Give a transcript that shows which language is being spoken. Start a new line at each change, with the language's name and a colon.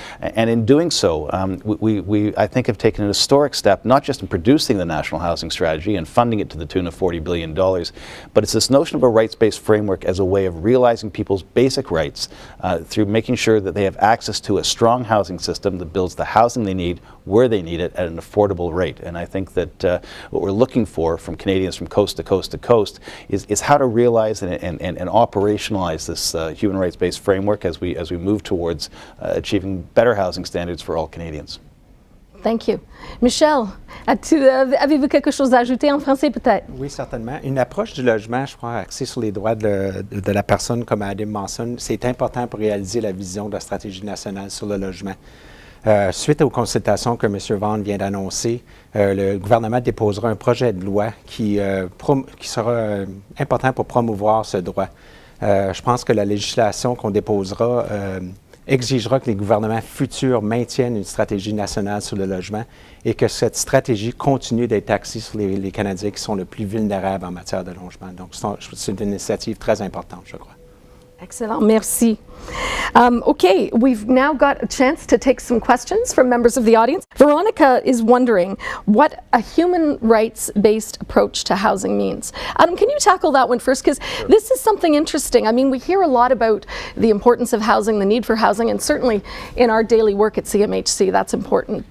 English: And in doing so, we I think have taken an historic step, not just in producing the National Housing Strategy and funding it to the tune of $40 billion, but it's this notion of a rights-based framework as a way of realizing people's basic rights through making sure that they have access to a strong housing system that builds the housing they need, where they need it, at an affordable rate. And I think that what we're looking for from Canadians from coast to coast to coast is how to realize and operationalize this human rights-based framework as we move towards achieving better housing standards for all Canadians. Thank you.
French: Michel, avez-vous quelque chose à ajouter en français peut-être? Oui, certainement. Une approche du logement, je crois, axée sur les droits de la personne, comme Adam mentionne, c'est important pour réaliser la vision de la Stratégie nationale sur le logement. Suite aux consultations que M. Vaughan vient d'annoncer, le gouvernement déposera un projet de loi qui sera important pour promouvoir ce droit. Je pense que la législation qu'on déposera exigera que les gouvernements futurs maintiennent une stratégie nationale sur le logement et que cette stratégie continue d'être axée sur les Canadiens qui sont les plus vulnérables en matière de logement. Donc, c'est une initiative très importante, je crois. Excellent, merci.
English: Okay, we've now got a chance to take some questions from members of the audience. Veronica is wondering what a human rights-based approach to housing means. Adam, can you tackle that one first? Because this is something interesting. I mean, we hear a lot about the importance of housing, the need for housing, and certainly in our daily work at CMHC, that's important.